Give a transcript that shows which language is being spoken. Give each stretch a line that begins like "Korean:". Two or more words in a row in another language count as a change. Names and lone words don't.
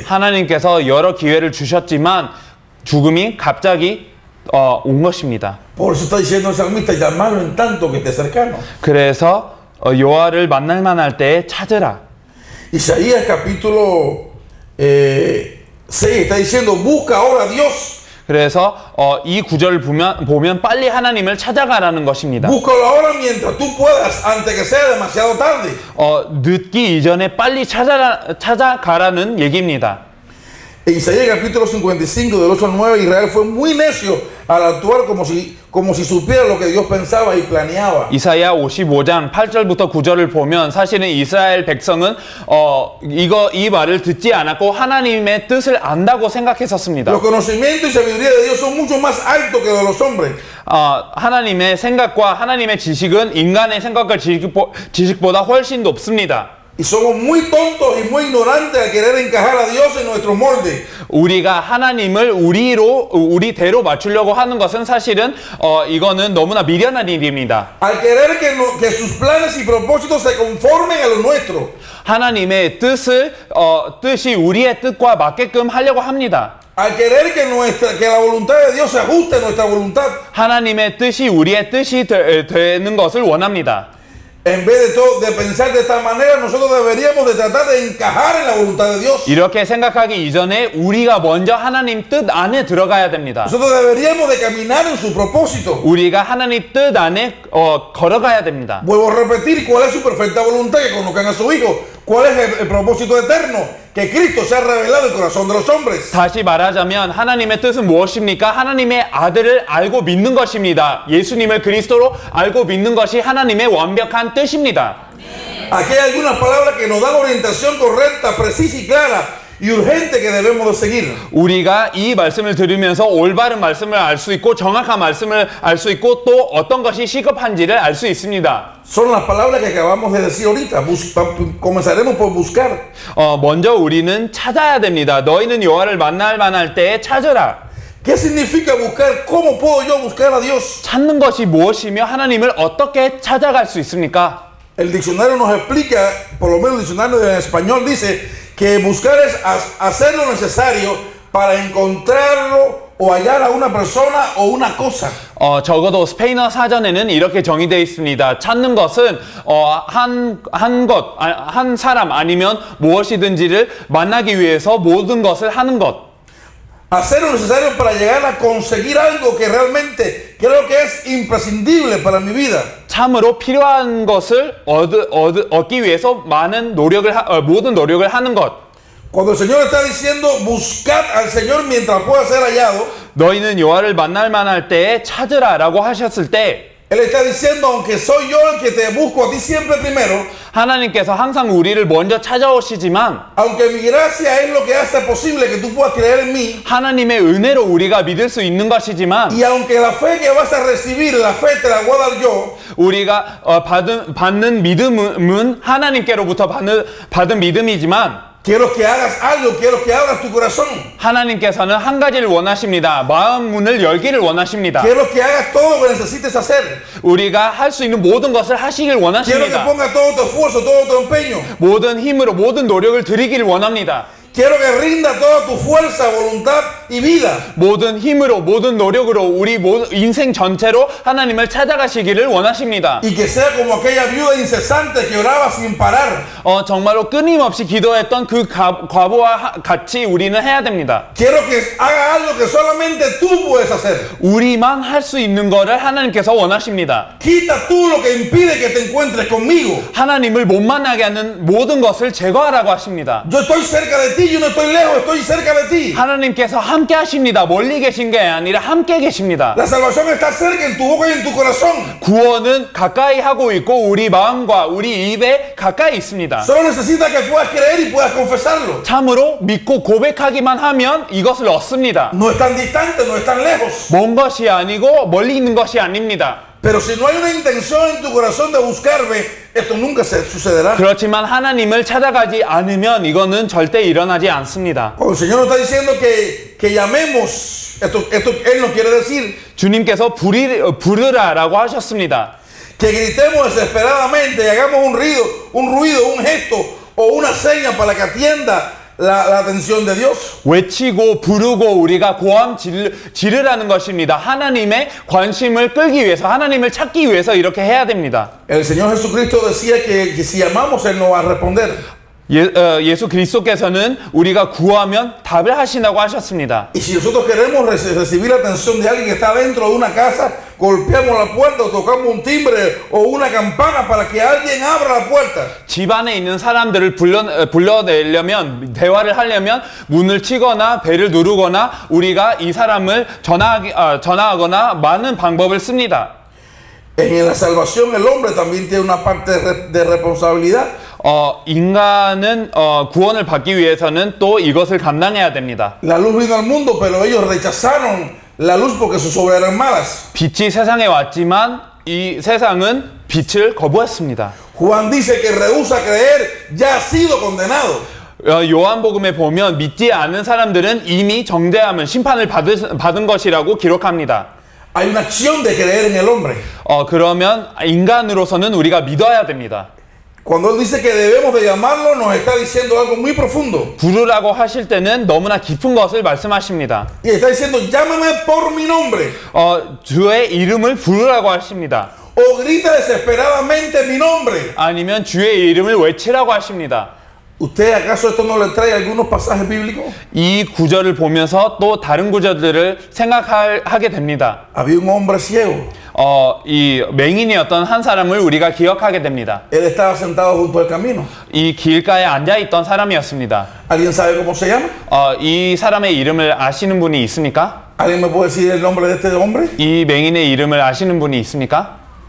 Korean: 하나님께서 여러 기회를 주셨지만 죽음이 갑자기 온 것입니다.
Spanish: Por eso está diciendo el salmista: llamarlo en tanto que esté cercano.
Korean: 그래서 여호와를 만날 만할 때 찾으라.
Spanish: Isaías capítulo 6 está diciendo: busca ahora a Dios.
Korean: 그래서 이 구절을 보면 빨리 하나님을 찾아가라는 것입니다.
Spanish: Búscalo ahora mientras tú puedas, antes que sea demasiado tarde.
Korean: 늦기 이전에 빨리 찾아가라는 얘기입니다.
Spanish: En Isaías capítulo 55 del 8 al 9, Israel fue muy necio al actuar como si supiera lo que Dios pensaba y planeaba.
Korean: 이사야 55장 8절부터 9절을 보면 사실은 이스라엘 백성은 이 말을 듣지 않았고 하나님의 뜻을 안다고 생각했었습니다.
Spanish: Los conocimientos y sabiduría de Dios son mucho más altos que de los hombres.
Korean: 하나님의 생각과 하나님의 지식은 인간의 생각과 지식보다 훨씬 높습니다.
Spanish: Y somos muy tontos y muy ignorantes al querer encajar a Dios en nuestro molde.
Korean: 우리가 하나님을 우리대로 맞추려고 하는 것은 사실은 이거는 너무나 미련한 일입니다.
Spanish: Al querer que sus planes y propósitos se conformen a lo nuestro.
Korean: 하나님의 뜻이 우리의 뜻과 맞게끔 하려고 합니다.
Spanish: Al querer que la voluntad de Dios se ajuste a nuestra voluntad.
Korean: 하나님의 뜻이 우리의 뜻이 되는 것을 원합니다.
Spanish: En vez de pensar de esta manera, nosotros deberíamos de tratar de encajar en la voluntad de Dios.
Korean: 이렇게 생각하기 이전에 우리가 먼저 하나님 뜻 안에 들어가야 됩니다.
Spanish: Nosotros deberíamos de caminar en su propósito.
Korean: 우리가 하나님 뜻 안에 걸어가야 됩니다.
Spanish: Vuelvo a repetir, ¿cuál es su perfecta voluntad? Que conozcan a su Hijo. ¿Cuál es el propósito eterno? Que Cristo sea revelado en el corazón de los hombres.
Korean: 다시 말하자면 하나님의 뜻은 무엇입니까? 하나님의 아들을 알고 믿는 것입니다. 예수님을 그리스도로 알고 믿는 것이 하나님의 완벽한 뜻입니다.
Spanish: Aquí hay algunas palabras que nos dan orientación correcta, precisa y clara y urgente que debemos de seguir.
Korean: 우리가 이 말씀을 들으면서 올바른 말씀을 알 수 있고 정확한 말씀을 알 수 있고 또 어떤 것이 시급한지를 알 수 있습니다.
Spanish: Son las palabras que acabamos de decir ahorita. Comenzaremos por buscar.
Korean: 먼저 우리는 찾아야 됩니다. 너희는 여호와를 만날 때에 찾으라.
Spanish: ¿Qué significa buscar? ¿Cómo puedo yo buscar a Dios?
Korean: 찾는 것이 무엇이며 하나님을 어떻게 찾아갈 수 있습니까?
Spanish: El diccionario nos explica, por lo menos el diccionario en español dice que buscar es hacer lo necesario para encontrarlo o hallar a una persona o una cosa.
Korean: 적어도 스페인어 사전에는 이렇게 정의되어 있습니다. 찾는 것은 한 사람 아니면 무엇이든지를 만나기 위해서 모든 것을 하는 것.
Spanish: Hacer lo necesario para llegar a conseguir algo que realmente creo que es imprescindible para mi vida.
Korean: 참으로 필요한 것을 얻기 위해서 모든 노력을 하는 것.
Spanish: Cuando el Señor está diciendo buscad al Señor mientras pueda ser hallado,
Korean: 너희는 여호와를 만날 때에 찾으라라고 하셨을 때
Spanish: Él está diciendo, aunque soy yo el que te busco a ti siempre primero,
Korean: 하나님께서 항상 우리를 먼저 찾아오시지만
Spanish: aunque mi gracia es lo que hace posible que tú puedas creer en mí,
Korean: 하나님의 은혜로 우리가 믿을 수 있는 것이지만
Spanish: y aunque la fe que vas a recibir, la fe te la voy a dar yo,
Korean: 우리가 받는 믿음은 하나님께로부터 받은 믿음이지만
Spanish: quiero que hagas algo, quiero que abras tu corazón.
Korean: 하나님께서는 한 가지를 원하십니다. 마음 문을 열기를 원하십니다.
Spanish: Quiero que hagas todo lo que necesites hacer.
Korean: 우리가 할 수 있는 모든 것을 하시길
Spanish: Quiero que
Korean: 원하십니다.
Spanish: pongas todo tu esfuerzo, todo tu empeño.
Korean: 모든 힘으로 모든 노력을 드리기를 원합니다.
Spanish: Quiero que rinda toda tu fuerza, voluntad y vida.
Korean: 모든 힘으로 모든 노력으로 우리 인생 전체로 하나님을 찾아가시기를 원하십니다.
Spanish: Y que sea como aquella viuda incesante que oraba sin parar.
Korean: 정말로 끊임없이 기도했던 그 과부와 같이 우리는 해야 됩니다.
Spanish: Quiero que haga algo que solamente tú puedes hacer.
Korean: 우리만 할 수 있는 거를 하나님께서 원하십니다.
Spanish: Quita tú lo que impide que te encuentres conmigo.
Korean: 하나님을 못 만나게 하는 모든 것을 제거하라고 하십니다.
Spanish: Yo estoy cerca de ti, yo no estoy lejos, estoy cerca de ti.
Korean: 하나님께서 함께 하십니다. 멀리 계신 게 아니라 함께 계십니다.
Spanish: La salvación está cerca en tu boca y en tu corazón.
Korean: 구원은 가까이 하고 있고 우리 마음과 우리 입에 가까이 있습니다.
Spanish: Solo necesitas que puedas creer y puedas confesarlo.
Korean: 참으로 믿고 고백하기만 하면 이것을 얻습니다.
Spanish: No es tan distante, no es tan lejos.
Korean: 먼 것이 아니고 멀리 있는 것이 아닙니다.
Spanish: Pero si no hay una intención en tu corazón de buscarme, esto nunca sucederá.
Korean: 그렇지만 하나님을 찾아가지 않으면 이거는 절대 일어나지 않습니다.
Spanish: Cuando el Señor nos está diciendo que llamemos, esto Él nos quiere decir
Korean: 주님께서 부르라라고 하셨습니다.
Spanish: que gritemos desesperadamente y hagamos un ruido, un gesto o una seña para que atienda la atención de Dios.
Korean: 외치고 부르고 우리가 고함 지르라는 것입니다. 하나님의 관심을 끌기 위해서 하나님을 찾기 위해서 이렇게 해야 됩니다.
Spanish: El Señor Jesucristo decía que si llamamos Él nos va a responder.
Korean: 예수 그리스도께서는 우리가 구하면 답을 하신다고 하셨습니다.
Spanish: Y si nosotros queremos recibir la atención de alguien que está dentro de una casa, golpeamos la puerta o tocamos un timbre o una campana para que alguien abra la puerta.
Korean: 집 안에 있는 사람들을 불러내려면, 대화를 하려면 문을 치거나 벨을 누르거나 우리가 이 사람을 전화하거나 많은 방법을 씁니다.
Spanish: En la salvación el hombre también tiene una parte de responsabilidad.
Korean: 인간은 구원을 받기 위해서는 또 이것을 감당해야 됩니다.
Spanish: La luz vino al mundo, pero ellos rechazaron la luz porque sus obras eran malas.
Korean: 빛이 세상에 왔지만 이 세상은 빛을 거부했습니다.
Spanish: Juan dice que rehúsa creer, ya ha sido condenado.
Korean: 요한복음에 보면 믿지 않은 사람들은 이미 정죄함을 심판을 받은 것이라고 기록합니다.
Spanish: Hay una acción de creer en el hombre.
Korean: 그러면 인간으로서는 우리가 믿어야 됩니다.
Spanish: Cuando él dice que debemos de llamarlo, nos está diciendo algo muy profundo.
Korean: 부르라고 하실 때는 너무나 깊은 것을 말씀하십니다.
Spanish: Y está diciendo, llámame por mi nombre.
Korean: 주의 이름을 부르라고 하십니다.
Spanish: O grita desesperadamente mi nombre.
Korean: 아니면 주의 이름을 외치라고 하십니다.
Spanish: ¿Usted acaso esto no le trae algunos pasajes bíblicos?
Korean: 이 구절을 보면서 또 다른 구절들을 생각하게 됩니다.
Spanish: Había un hombre ciego.
Korean: 이 맹인이었던 한 사람을 우리가 기억하게 됩니다.
Spanish: Él estaba sentado junto al camino.
Korean: 이 길가에 앉아있던 사람이었습니다.
Spanish: ¿Alguien sabe cómo se llama?
Korean: 이 사람의 이름을 아시는 분이 있습니까?
Spanish: ¿Alguien me puede decir el nombre de este hombre?
Korean: 이 맹인의 이름을 아시는 분이 있습니까?